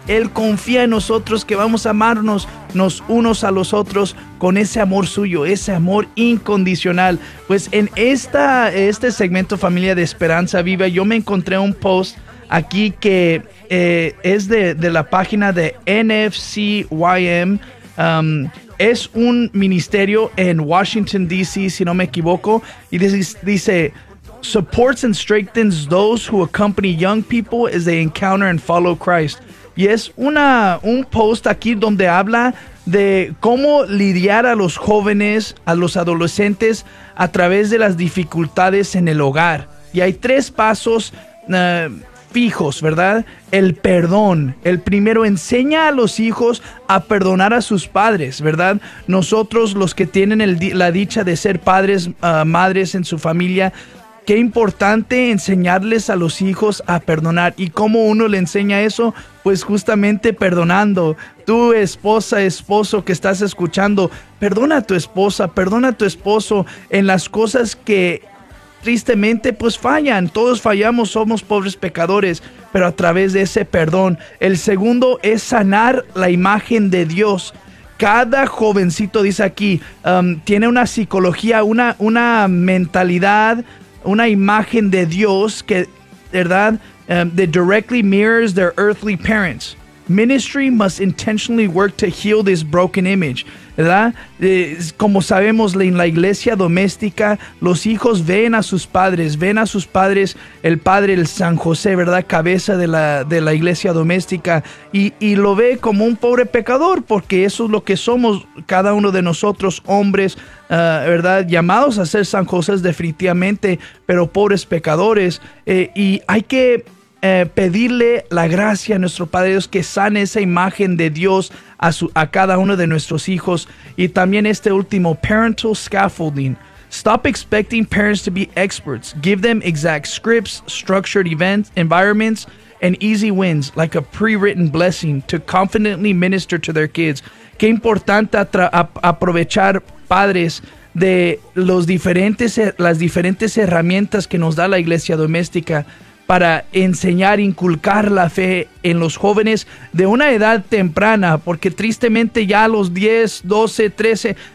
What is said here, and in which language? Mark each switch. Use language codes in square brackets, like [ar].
[es] Él confía en nosotros que vamos a amarnos los unos a los otros con ese amor suyo, ese amor incondicional. Pues en este segmento, familia, de Esperanza Viva, yo me encontré un post aquí que es de la página de NFCYM. Es un ministerio en Washington, D.C., si no me equivoco. Y dice, [en] supports and strengthens those who accompany young people as they encounter and follow Christ. [es] Y es un post aquí donde habla de cómo lidiar a los jóvenes, a los adolescentes, a través de las dificultades en el hogar. Y hay tres pasos fijos, ¿verdad? El perdón. El primero, enseña a los hijos a perdonar a sus padres, ¿verdad? Nosotros, los que tienen la dicha de ser padres, madres en su familia, qué importante enseñarles a los hijos a perdonar. ¿Y cómo uno le enseña eso? Pues justamente perdonando. Tú, esposa, esposo que estás escuchando, perdona a tu esposa, perdona a tu esposo en las cosas que tristemente pues fallan. Todos fallamos, somos pobres pecadores, pero a través de ese perdón. El segundo es sanar la imagen de Dios. Cada jovencito, dice aquí, tiene una psicología, una mentalidad, una imagen de Dios que, ¿verdad? [en] That directly mirrors their earthly parents. Ministry must intentionally work to heal this broken image, [es] ¿verdad? Como sabemos, en la iglesia doméstica, los hijos ven a sus padres, el padre, el San José, ¿verdad? Cabeza de la iglesia doméstica, y lo ve como un pobre pecador, porque eso es lo que somos cada uno de nosotros, hombres, ¿verdad? Llamados a ser San José definitivamente, pero pobres pecadores, y hay que pedirle la gracia a nuestro Padre Dios que sane esa imagen de Dios a cada uno de nuestros hijos. Y también este último, [en] parental scaffolding. Stop expecting parents to be experts. Give them exact scripts, structured events, environments, and easy wins, like a pre-written blessing, to confidently minister to their kids. [es] Qué importante aprovechar, padres, de las diferentes herramientas que nos da la iglesia doméstica para enseñar, inculcar la fe en los jóvenes de una edad temprana, porque tristemente ya a los 10, 12, 13,